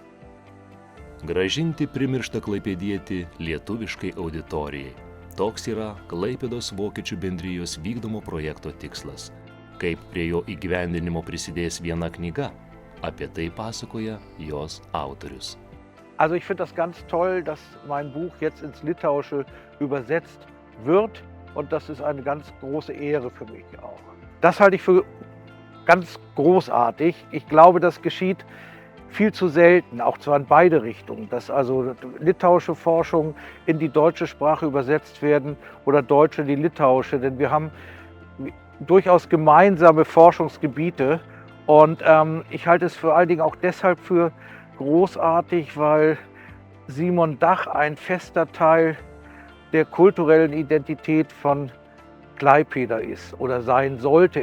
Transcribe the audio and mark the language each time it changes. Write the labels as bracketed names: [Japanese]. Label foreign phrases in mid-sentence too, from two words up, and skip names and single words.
[Lithuanian] Grąžinti primirštą klaipėdietį lietuviškai auditorijai. Toks yra Klaipėdos vokiečių bendrijos vykdomo projekto tikslas. Kaip prie jo įgyvendinimo prisidės viena knyga, apie tai pasakoja jos autorius. [German] Also ich finde das ganz toll, dass mein Buch jetzt ins Litauische übersetzt wird. Und das ist eine ganz große Ehre für mich auch. Das halte ich für ganz großartig. Ich glaube, das geschieht viel zu selten, auch zwar in beide Richtungen, dass also litauische Forschung in die deutsche Sprache übersetzt werden oder deutsche in die litauische, denn wir haben durchaus gemeinsame Forschungsgebiete und ich halte es vor allen Dingen auch deshalb für großartig, weil Simon Dach ein fester Teil der kulturellen Identität von Klaipėda ist oder sein sollte.